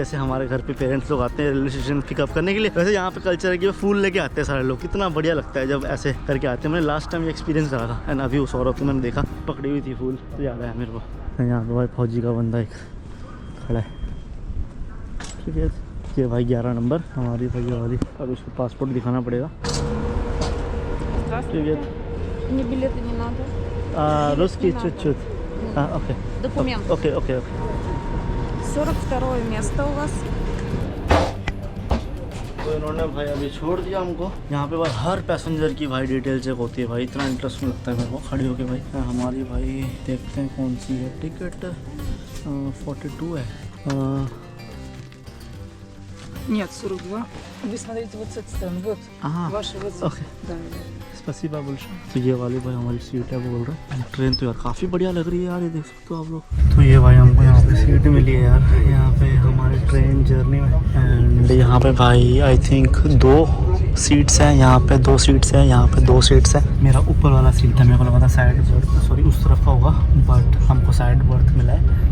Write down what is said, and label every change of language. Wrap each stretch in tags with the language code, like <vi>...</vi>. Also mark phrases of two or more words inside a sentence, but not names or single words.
<hi>जैसे हमारे घर पे पेरेंट्स लोग आते हैं</hi> <en>railway station pickup</en> <hi>करने के लिए, वैसे यहाँ पे कल्चर है कि वो फूल लेके आते हैं सारे लोग। कितना बढ़िया लगता है जब ऐसे करके आते हैं। मैंने</hi> <en>last time</en> <hi>ये एक्सपीरियंस करा था। एंड अभी उस औरत को मैंने देखा पकड़ी हुई थी फूल, तो याद आया मेरे को। यहाँ पे भाई फौजी का बंदा एक खड़ा है, ठीक है। ये भाई 11 नंबर हमारी भाई वाली। अब उसको पासपोर्ट दिखाना पड़ेगा।</hi> <ru>Здравствуйте. Мне билеты не надо. Русский Не чуть-чуть. Окей. Документ. Окей. 42-е место у вас.</ru> <hi>तो इन्होंने भाई अभी छोड़ दिया हमको। यहाँ पे भाई हर पैसेंजर की भाई</hi> <en>detail check</en> <hi>होती है भाई। इतना इंटरेस्टिंग लगता है मेरे को खड़ी होके भाई। हमारी भाई देखते हैं कौन सी है टिकट। 42 है।</hi> <ru>Нет, 42. Вы смотрите вот с этой стороны. Вот. Ага. Ваши вот здесь. Окей. Да. спасибо большое.</ru> <hi>तो ये वाली भाई हमारी सीट है बोल रहे हैं। ट्रेन तो यार काफ़ी बढ़िया लग रही है यार, ये देख सकते हो आप लोग। तो ये भाई हमको यहाँ पे सीट मिली है यार, यहाँ पे हमारी</hi> <en>train journey</en> <hi>में। एंड यहाँ पे भाई</hi> <en>I think</en> <hi>2 सीट्स हैं, यहाँ पे 2 सीट्स हैं, यहाँ पे 2 सीट्स हैं। मेरा ऊपर वाला सीट था, मेरे को लगा था</hi> <en>side berth, sorry</en> <hi>उस तरफ का होगा, बट हमको</hi> <en>side berth</en> <hi>मिला है।</hi>